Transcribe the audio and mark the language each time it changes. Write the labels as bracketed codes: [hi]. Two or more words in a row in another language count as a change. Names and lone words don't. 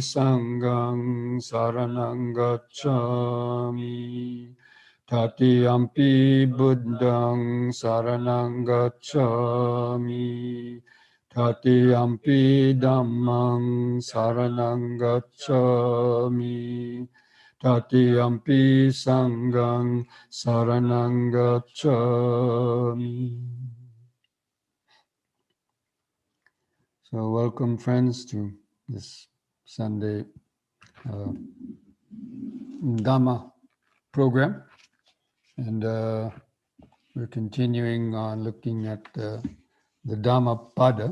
[pi] Sanghang saranang gacchami, Tatiyampi Buddhang saranang gacchami, Tatiyampi Dhammang saranang gacchami, Tatiyampi Sanghang saranang gacchami. [en] So welcome, friends, to this Sunday Dhamma program. And we're continuing on looking at the Dhammapada.